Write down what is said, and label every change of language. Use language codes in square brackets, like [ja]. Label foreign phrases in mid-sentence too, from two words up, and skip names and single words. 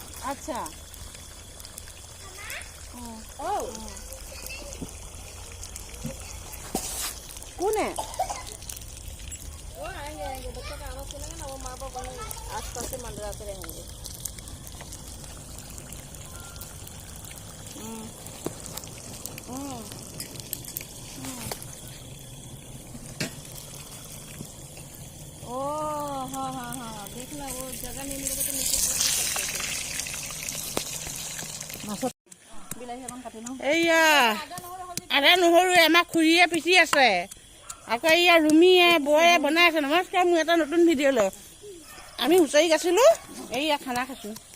[as] আচ্ছা কোনে [hi] आएंगे बच्चों का आवाज सुनेंगे ना वो माँ बाप वहीं आस पास से मंडराते रहेंगे ओ हाँ हाँ हाँ देखना वो जगह नहीं मिलेगा तो नीचे [as] বিলাহী এখন কাটি লওঁ এইয়া আদা নহৰু আমাক খুৰীয়ে পিচি আছে আকৌ এইয়া ৰুমিয়ে বৌয়ে বনাই আছে নমস্কাৰ মোৰ এটা নতুন ভিডিঅ'লৈ আমি হুঁচৰি গাইছিলোঁ এইয়া খানা খাইছোঁ